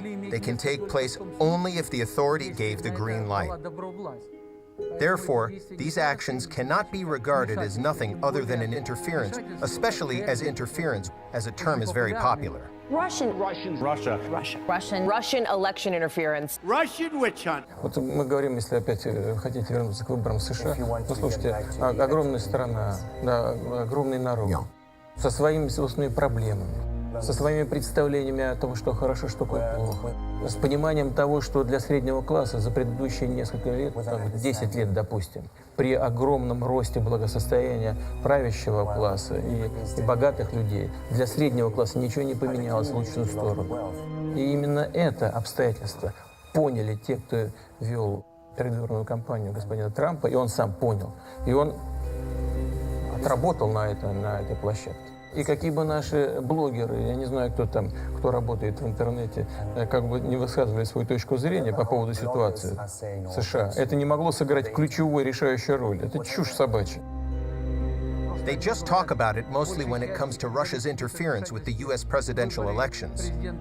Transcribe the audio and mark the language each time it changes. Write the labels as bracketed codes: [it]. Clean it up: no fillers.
[en] They can take place only if the authority gave the green light. Therefore, these actions cannot be regarded as nothing other than an interference, especially as interference, as a term is very popular. Russian election interference. Russian witch hunt. [ru] Вот мы говорим, если опять хотите вернуться к выборам в США, ну, слушайте, огромная страна, да, огромный народ, со своими собственными проблемами, со своими представлениями о том, что хорошо, что плохо, с пониманием того, что для среднего класса за предыдущие несколько лет, 10 лет, допустим, при огромном росте благосостояния правящего класса и богатых людей, для среднего класса ничего не поменялось в лучшую сторону. И именно это обстоятельство поняли те, кто вел предвыборную кампанию господина Трампа, и он сам понял. И он отработал на этой площадке. И какие бы наши блогеры, я не знаю, кто там, кто работает в интернете, как бы не высказывали свою точку зрения по поводу ситуации в США, это не могло сыграть ключевую решающую роль. Это чушь собачья. [en] They just talk about it mostly when it comes to Russia's interference with the U.S. presidential elections.